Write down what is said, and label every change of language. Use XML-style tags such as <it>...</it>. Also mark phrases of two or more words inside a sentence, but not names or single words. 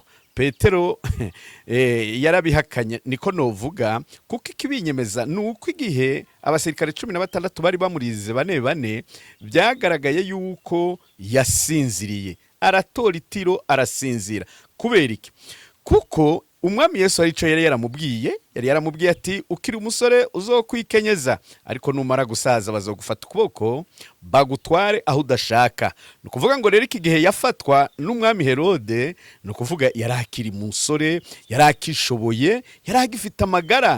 <rn>Petero yarabihakanye, niko novuga, kuko ikibinyemeza nuko igihe abasirikare 16 bari bamurize bane byagaragaye yuko yasinziriye, aratora itiro arasinzira. Kubera iki? Kuko umwami Yesu arico yari yaramubwiye, yari yaramubwiye ati ukiri umusore uzokwikenyeza, ariko numara gusaza bazogufata ukuboko bagutware aho udashaka. Ni ukuvuga ngo rero iki gihe yafatwa n'umwami Herode, ni ukuvuga yari akiri umusore, yari akishoboye, yari agifite amagara.</rn>